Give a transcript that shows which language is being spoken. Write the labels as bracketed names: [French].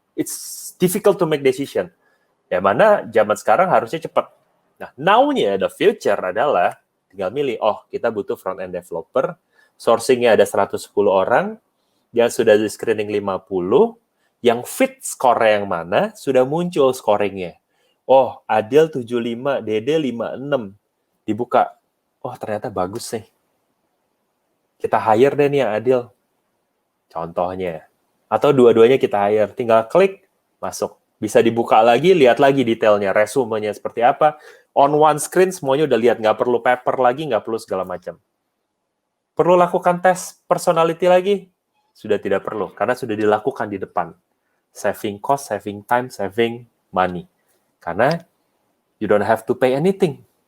[English] It's difficult to make decision. [Indonesian] Yang mana zaman sekarang harusnya cepat. Nah, now-nya, [English] the future [Indonesian] adalah tinggal milih, oh kita butuh front-end developer, sourcing-nya ada 110 orang, yang sudah di screening 50, yang fit skor yang mana, sudah muncul scoring-nya. Oh, Adil 75, Dede 56. Dibuka, oh ternyata bagus nih. Kita hire deh nih yang Adil. Contohnya. Atau dua-duanya kita hire. Tinggal klik, masuk. Bisa dibuka lagi, lihat lagi detailnya, resumenya seperti apa. [English] On one screen [Indonesian] semuanya udah lihat, nggak perlu paper lagi, nggak perlu segala macam. Perlu lakukan tes personality lagi? Sudah tidak perlu, karena sudah dilakukan di depan. [English] Saving cost, saving time, saving money. [Indonesian] Karena [English] you don't have to pay anything.